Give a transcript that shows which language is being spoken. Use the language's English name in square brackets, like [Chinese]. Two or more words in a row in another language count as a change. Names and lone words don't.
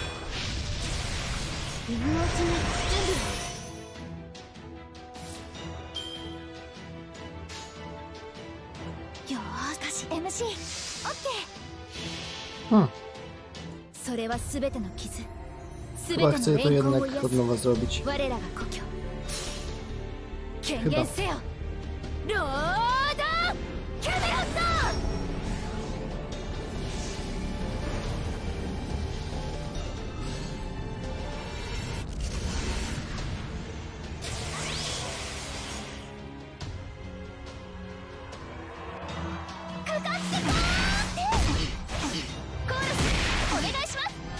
[Japanese] 今のうちに準備をよーし MC オッケー Hmm. それは全ての傷全て [Polish] Chyba [Japanese] の [Polish] chcę to [Japanese] 怨恨を [Polish] jednak [Japanese] 癒 [Polish] od [Japanese] す [Polish] nowa zrobić. [Japanese] 我らが故郷権限せよロードキャメロットかかってこーコーラスお願いします